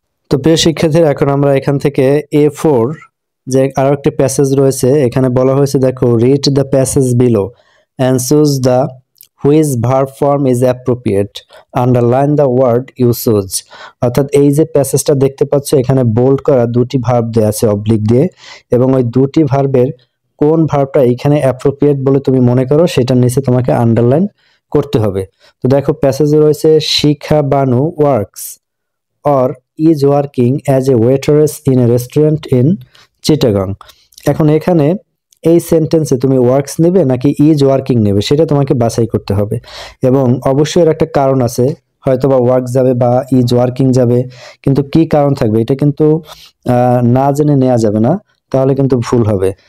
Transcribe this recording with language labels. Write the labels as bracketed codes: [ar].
[bn] তো প্রিয় শিক্ষার্থীরা, এখন আমরা এখান থেকে A4 যে আরো একটি প্যাসেজ রয়েছে, এখানে বলা হয়েছে দেখো, [en] Read the passage below and choose the which verb form is appropriate, underline the word you choose. [bn] অর্থাৎ এই যে প্যাসেজটা দেখতে পাচ্ছ, এখানে বোল্ড করা দুটি ভার্ব দেওয়া আছে অবলিক দিয়ে, এবং ওই দুটি ভার্বের কোন ভার্বটা এখানে অ্যাপ্রোপ্রিয়েট বলে তুমি মনে করো, সেটার নিচে তোমাকে আন্ডারলাইন করতে হবে। তো দেখো প্যাসেজে রয়েছে, [en] Shikha Banu works or is working as a waitress in a restaurant in Chittagong. [bn] এখন এখানে এই সেন্টেন্সে তুমি ওয়ার্কস নেবে নাকি ইজ ওয়ার্কিং নেবে, সেটা তোমাকে বাছাই করতে হবে, এবং অবশ্যই এর একটা কারণ আছে, হয়তো বা ওয়ার্ক যাবে বা ইজ ওয়ার্কিং যাবে, কিন্তু কি কারণ থাকবে এটা কিন্তু না জেনে নেওয়া যাবে না, তাহলে কিন্তু ভুল হবে।